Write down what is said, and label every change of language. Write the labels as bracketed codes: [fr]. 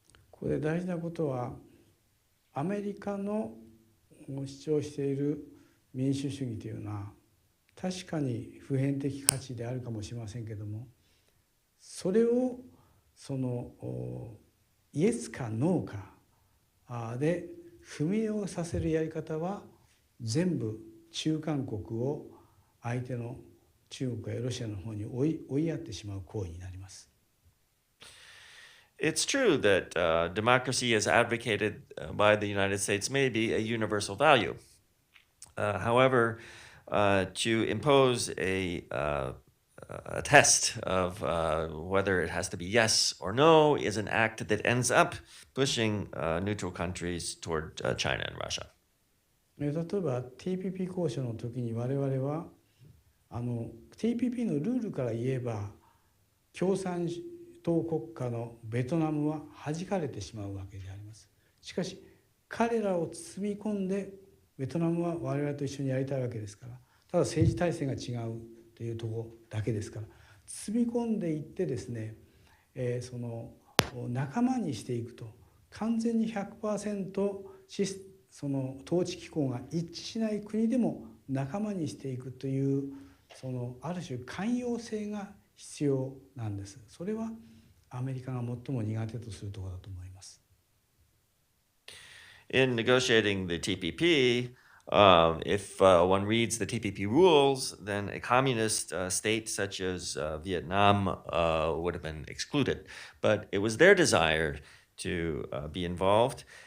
[ja] これ大事なことはアメリカの主張している民主主義というのは確かに普遍的価値であるかもしれませんけども、それをそのイエスかノーかで踏み絵をさせるやり方は全部中間国を相手の中国やロシアの方に追いやってしまう行為になります。 [en] It's true that democracy as advocated by the United States may be a universal value. However, to impose a test of whether it has to be yes or no is an act that ends up pushing neutral countries toward China and Russia. [ja] 例えば TPP 交渉の時に我々はTPP のルールから言えば共産党国家のベトナムは弾かれてしまうわけであります。しかし彼らを包み込んでベトナムは我々と一緒にやりたいわけですから、ただ政治体制が違うというところだけですから、包み込んでいってですね、その仲間にしていくと、完全に 100% その統治機構が一致しない国でも仲間にしていくというそのある種寛容性が必要なんです。それはアメリカが最も苦手とするところだと思います。 [en] In negotiating the TPP, if one reads the TPP rules, then a communist state such as Vietnam would have been excluded. But it was their desire to be involved.